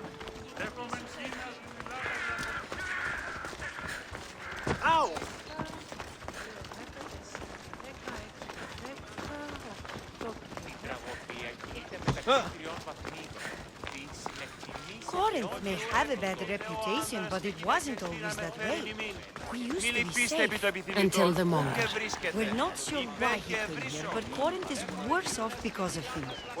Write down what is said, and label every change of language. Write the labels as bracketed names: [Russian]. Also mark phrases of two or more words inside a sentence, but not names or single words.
[Greek] Έχουμε Κίνας που μιλάμε για... Αου! Η τραγωδία γίνεται μεταξύ τριών βαθμίδων. [English] Corinth may have a bad reputation, but it wasn't always that way. We used to be safe. Until the Monger. We're not sure why he came here, but Corinth is worse off because of him.